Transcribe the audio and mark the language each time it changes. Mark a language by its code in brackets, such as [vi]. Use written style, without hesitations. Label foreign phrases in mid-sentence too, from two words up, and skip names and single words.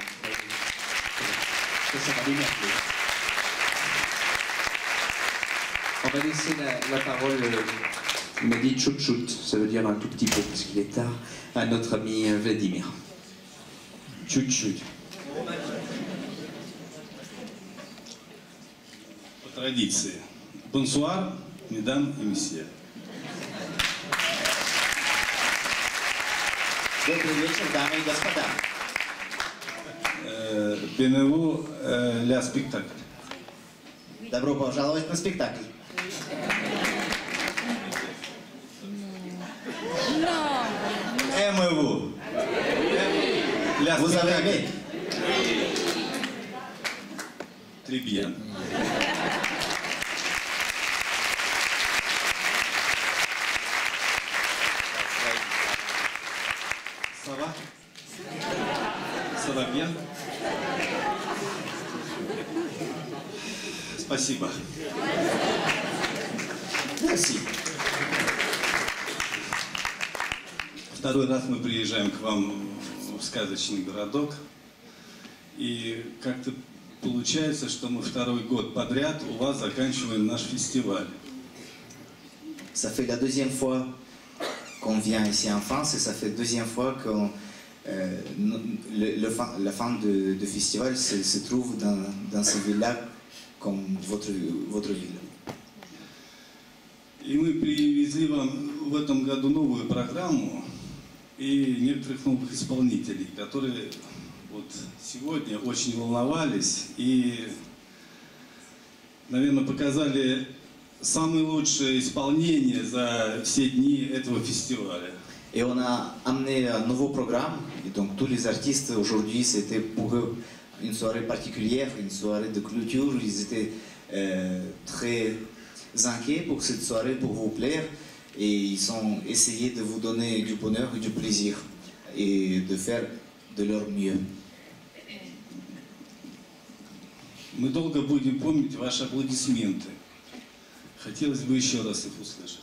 [fr] Ça va bien. On va laisser la parole, il m'a dit tchout-tchout, ça veut dire un tout petit peu, parce qu'il est tard, à notre ami Vladimir. Tchout-tchout. [ru] По традиции. [fr] Bonsoir, mesdames et messieurs. [ru] Добрый вечер, дамы и господа. [fr] Bienvenue la spectacle. Добро пожаловать на спектакль. Aimez-vous? Vous avez aimé? Très bien. Ça va? Ça va bien? [ru] Спасибо. [fr] Merci. [ru] Второй раз мы приезжаем к вам в сказочный городок, и как-то получается, что мы второй год подряд у вас заканчиваем наш фестиваль. [fr] Ça fait la deuxième fois qu'on vient ici en France, et ça fait la deuxième fois qu'on la fin de festival se trouve dans ce village comme votre ville. [ru] И мы привезли вам в этом году новую программу и некоторых новых исполнителей, которые вот сегодня очень волновались и, наверное, показали самые лучшие исполнения за все дни этого фестиваля. [fr] Et on a amené un nouveau programme, et donc tous les artistes aujourd'hui, c'était pour eux une soirée particulière, une soirée de clôture. Ils étaient très inquiets pour cette soirée, pour vous plaire, et ils ont essayé de vous donner du bonheur et du plaisir, et de faire de leur mieux. [ru] Мы долго будем помнить ваши аплодисменты. Хотелось бы еще раз их услышать.